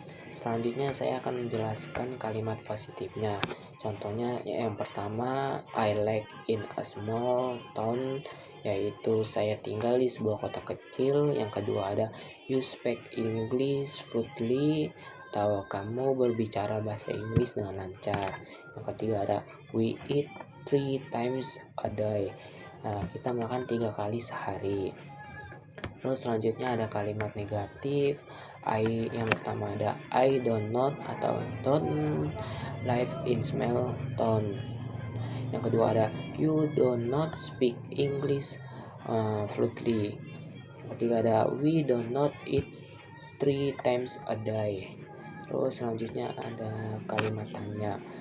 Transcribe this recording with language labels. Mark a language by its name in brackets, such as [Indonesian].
[Indonesian] Selanjutnya saya akan menjelaskan kalimat positifnya. Contohnya yang pertama [English] I live in a small town, [Indonesian] yaitu saya tinggal di sebuah kota kecil. Yang kedua ada [English] you speak English fluently, [Indonesian] atau kamu berbicara bahasa Inggris dengan lancar. Yang ketiga ada [English] we eat 3 times a day. [Indonesian] Kita makan 3 kali sehari. Terus selanjutnya ada kalimat negatif. Yang pertama ada [English] I do not atau don't live in small town. [Indonesian] Yang kedua ada [English] you do not speak English fluently. [Indonesian] Yang ketiga ada [English] we do not eat 3 times a day. [Indonesian] Terus selanjutnya ada kalimat tanya.